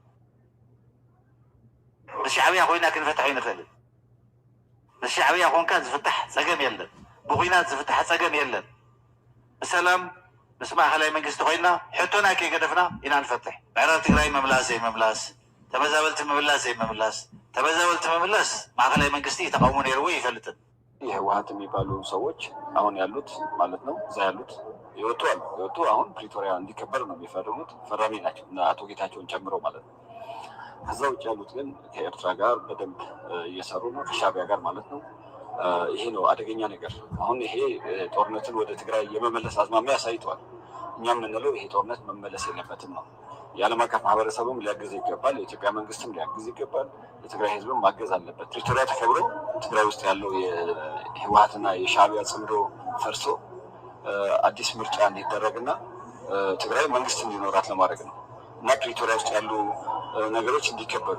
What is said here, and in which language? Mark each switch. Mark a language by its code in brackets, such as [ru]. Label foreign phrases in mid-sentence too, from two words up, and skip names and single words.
[ti] ምስ ሻዕብያ ኮይና ክንፈትሕ ይንኽእል። ምስ ሻዕብያ ኮንካ ዝፍታሕ ፀገም የለን፣ ብኩናት ዝፍታሕ ፀገም የለን። ብሰላም ምስ ማእኸላይ መንግስቲ ኮይና ሕቶና ከይገደፍና ኢና ንፈትሕ። ምዕራብ ትግራይ መምላስ ዘይመምላስ፣ ተመዛበልቲ ምምላስ ዘይመምላስ፣ ተመዛበልቲ መምላስ ማእኸላይ መንግስቲ ተቃውሞ ነይርዎ ይፈልጥን። [am] የህወሓት የሚባሉ ሰዎች አሁን ያሉት ማለት ነው እዛ ያሉት የወጡ አሁን ፕሪቶሪያ እንዲከበር ነው የሚፈርሙት፣ ፈራሚ ናቸው እና አቶ ጌታቸውን ጨምሮ ማለት ነው። ከዛ ውጭ ያሉት ግን ከኤርትራ ጋር በደንብ እየሰሩ ነው፣ ከሻዕቢያ ጋር ማለት ነው። ይሄ ነው አደገኛ ነገር። አሁን ይሄ ጦርነትን ወደ ትግራይ የመመለስ አዝማሚያ አሳይተዋል። እኛ የምንለው ይሄ ጦርነት መመለስ የለበትም ነው። የዓለም አቀፍ ማህበረሰቡም ሊያግዝ ይገባል። የኢትዮጵያ መንግስትም ሊያግዝ ይገባል። የትግራይ ህዝብም ማገዝ አለበት። ፕሪቶሪያ ተከብሮ ትግራይ ውስጥ ያለው የህወሓትና የሻዕቢያ ጽምዶ ፈርሶ አዲስ ምርጫ እንዲደረግና ትግራይ መንግስት እንዲኖራት ለማድረግ ነው እና ፕሪቶሪያ ውስጥ ያሉ ነገሮች እንዲከበሩ